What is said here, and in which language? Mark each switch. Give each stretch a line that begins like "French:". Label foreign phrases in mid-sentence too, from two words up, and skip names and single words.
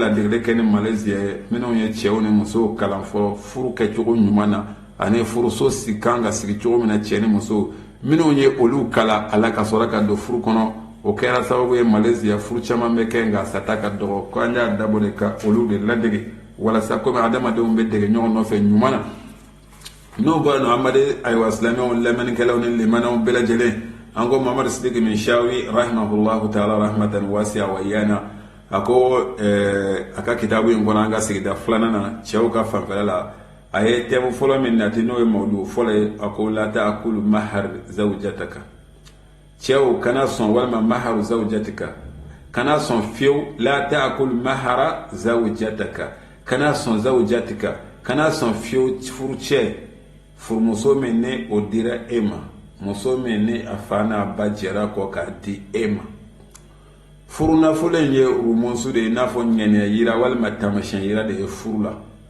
Bambara: ladegele kɛ ni Malaysia ye minnu ye cɛw ni musow kalan fɔ furu kɛcogo ɲuman na ani furuso kan ka sigi cogo min na cɛ ni muso minnu ye olu kala a la ka sɔrɔ ka don furu kɔnɔ o kɛra sababu ye Malaysia furu caman bɛ kɛ nka sata ka dɔgɔ ko an y'a dabɔ de ka olu de ladege walasa komi adamadenw bɛ dege ɲɔgɔn nɔfɛ ɲuman na n'o bɔra nɔ amadu ayiwa silamɛw lamɛnnikɛlaw ni limanaw bɛɛ lajɛlen an ko Muhammad Sidiki min shawi
Arabic: رحمه الله تعالى رحمة واسعة
Bambara: wa iyana a ko a ka kitabu in kɔnɔ an ka sigida filanan na cɛw ka fanfɛla la a ye tɛmu fɔlɔ min nati n'o ye mawdu fɔlɔ ye a ko
Arabic: لا تأكل مهر زوجتك
Bambara: cɛw kana sɔn walima
Arabic: مهر زوجتك
Bambara: kana sɔn fiyewu
Arabic: لا تأكل مهر زوجتك
Bambara: kana sɔn zawjatika kana sɔn fiyewu furu cɛ furumuso min ne o dira e ma muso min ni a fa n'a ba jɛra kɔ k'a di e ma furu nafolo in ye rumusu de ye i n'a fɔ ŋɛniya yira walima tamasiyɛn yira de ye furu la